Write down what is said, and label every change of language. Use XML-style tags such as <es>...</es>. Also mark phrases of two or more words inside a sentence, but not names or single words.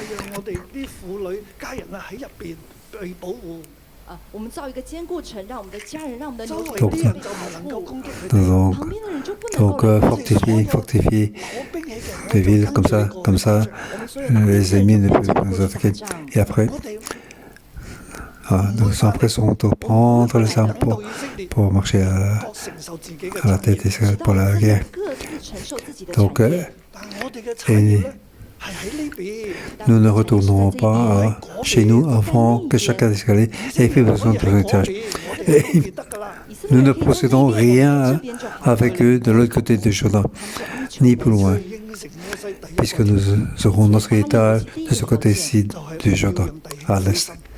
<fr>Donc fortifier les villes comme ça, les ennemis ne peuvent pas nous attaquer. Et après, nous empressons de prendre les armes pour marcher à la tête pour la guerre. Donc,</fr> <yue>但係我哋嘅產業咧係喺呢邊。</yue> <fr>nous ne retournerons pas chez nous avant que chacun d'escalier ait fait besoin de l'héritage. Et nous ne possédons rien avec eux de l'autre côté du Jourdain, ni plus loin, puisque nous aurons notre héritage de ce côté-ci du Jourdain, à l'est.</fr>